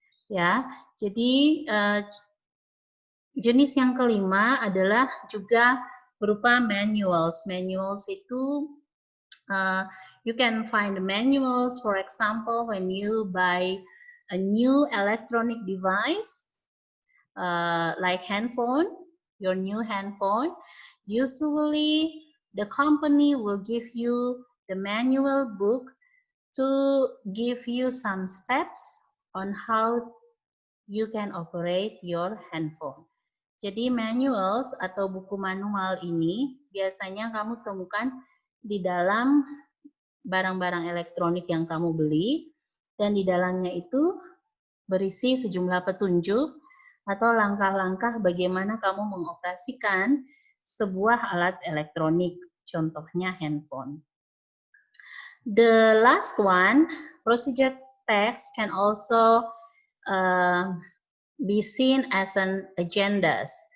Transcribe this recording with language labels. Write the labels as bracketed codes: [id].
[id] Ya, jadi jenis yang kelima adalah juga berupa manuals. [en] Manuals itu you can find manuals, for example, when you buy a new electronic device like handphone, your new handphone. Usually, the company will give you the manual book to give you some steps on how you can operate your handphone. [id] Jadi manuals atau buku manual ini biasanya kamu temukan di dalam barang-barang elektronik yang kamu beli, dan di dalamnya itu berisi sejumlah petunjuk atau langkah-langkah bagaimana kamu mengoperasikan sebuah alat elektronik, contohnya handphone. [en] The last one, procedure text can also be seen as an agendas.